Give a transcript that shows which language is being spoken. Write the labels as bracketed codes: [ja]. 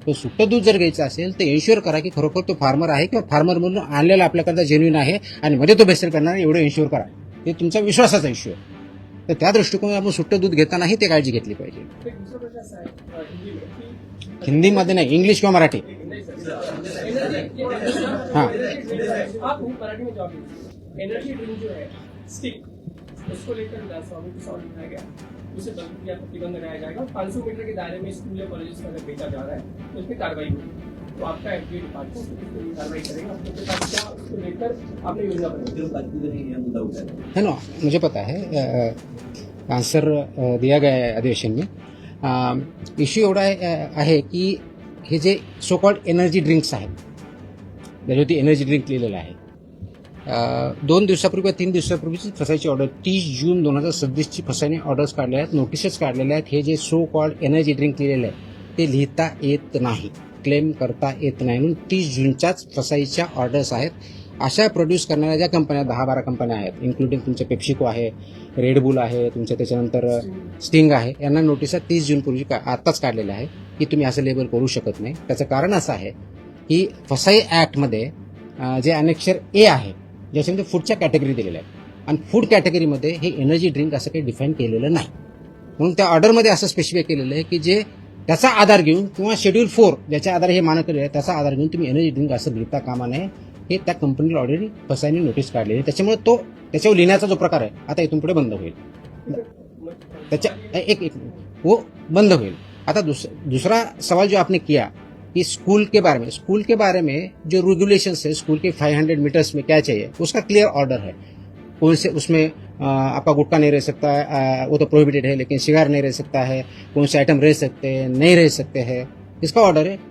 [mr] पण सुटं दूध जर घ्यायचं असेल तर एन्श्युअर करा की खरोखर तो फार्मर आहे किंवा फार्मरमधून आणलेला आपल्याकडे जेन्युइन आहे आणि मध्ये तो भेसळ करणार आहे, एवढं एन्श्युअर करा. ते तुमचा विश्वासाचा इश्यू आहे. तर त्या दृष्टिकोनात आपण सुटं दूध घेतानाही ते काळजी घेतली पाहिजे. एक दुसरा प्रश्न असा आहे हिंदीमध्ये नाही, इंग्लिश किंवा मराठी. हाँ [hi] आप मराठी में जवाब दीजिए. एनर्जी ड्रिंक जो है स्टिक, उसको लेकर स्वामी को सवाल उठाया गया, उसे प्रतिबंध लगाया जाएगा. 500 मीटर के दायरे में स्कूल या कॉलेज में अगर बेचा जा रहा है तो उस पर कार्रवाई होगी. तो आपका FDA डिपार्टमेंट कार्रवाई करेगा. आपके पास क्या उसको लेकर आपने योजना बनाई है ना, मुझे पता है. आंसर दिया गया है अधिवेशन में. [mr] इश्यू एवढा आहे की हे जे सो कॉल्ड एनर्जी ड्रिंक्स आहेत, त्याच्यावरती एनर्जी ड्रिंक लिहिलेलं आहे. 2 दिवसापूर्वी 3 दिवसापूर्वीची फसायची ऑर्डर 30 जून 2026ची फसायची ऑर्डर्स काढल्या आहेत, नोटिसेस काढलेल्या आहेत. हे जे सो कॉल्ड एनर्जी ड्रिंक लिहिलेलं आहे ते लिहिता येत नाही, क्लेम करता येत नाही, म्हणून 30 जूनच्याच फसाईच्या ऑर्डर्स आहेत. अशा प्रोड्यूस करणाऱ्या ज्या कंपन्या 10-12 कंपन्या आहेत, इन्क्लुडिंग तुमच्या पेप्सिको आहे, रेडबुल आहे, तुमच्या त्याच्यानंतर स्टिंग आहे, यांना नोटिसा 30 जूनपूर्वी आत्ताच काढलेल्या आहे की तुम्ही असं लेबल करू शकत नाही. त्याचं कारण असं आहे की फसाई ॲक्टमध्ये जे अनेक्षर ए आहे ज्याच्यामध्ये फूडच्या कॅटेगरी दिलेल्या आहेत आणि फूड कॅटेगरीमध्ये हे एनर्जी ड्रिंक असं काही डिफाईन केलेलं नाही. म्हणून त्या ऑर्डरमध्ये असं स्पेसिफाय केलेलं आहे की जे त्याचा आधार घेऊन किंवा शेड्यूल 4 ज्याच्या आधारे हे मानक आहे त्याचा आधार घेऊन तुम्ही एनर्जी ड्रिंक असं लिहिता कामा नये. हे त्या कंपनीला ऑलरेडी फसायनी नोटीस काढलेली आहे. त्याच्यामुळे त्याच्यावर लिहिण्याचा जो प्रकार आहे आता इथून पुढे बंद होईल. त्याच्या एक वो बंद होईल. [hi] आता दूसरा सवाल जो आपने किया कि स्कूल के बारे में जो रेगुलेशंस है स्कूल के 500 मीटर्स में क्या चाहिए उसका क्लियर ऑर्डर है. कौन से उसमें आपका गुटखा नहीं रह सकता है, वो तो प्रोहिबिटेड है, लेकिन सिगार नहीं रह सकता है, कौन से आइटम रह सकते हैं नहीं रह सकते हैं, इसका ऑर्डर है.